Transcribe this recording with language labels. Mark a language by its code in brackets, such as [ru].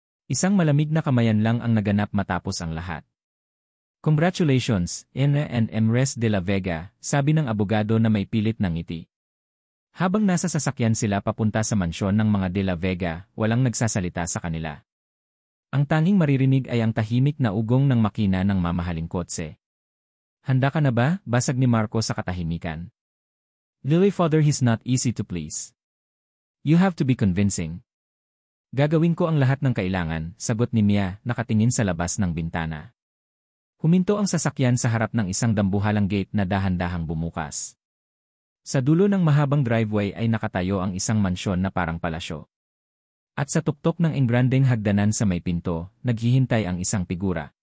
[tl] Isang malamig na kamayan lang ang naganap matapos ang lahat. Congratulations, Ena and Emres de la Vega, sabi ng abogado na may pilit ng ngiti. Habang nasa sasakyan sila papunta sa mansyon ng mga de la Vega, walang nagsasalita sa kanila. Ang tanging maririnig ay ang tahimik na ugong ng makina ng mamahaling kotse. Handa ka na ba? Basag ni Marco sa katahimikan. [en] Lily father, he's not easy to please. You have to be convincing. [tl] Gagawin ko ang lahat ng kailangan, sagot ni Mia, nakatingin sa labas ng bintana. Huminto ang sasakyan sa harap ng isang dambuhalang gate na dahan-dahang bumukas. Sa dulo ng mahabang driveway ay nakatayo ang isang mansyon na parang palasyo. At sa tuktok ng engrandeng hagdanan sa may pinto, naghihintay ang isang figura.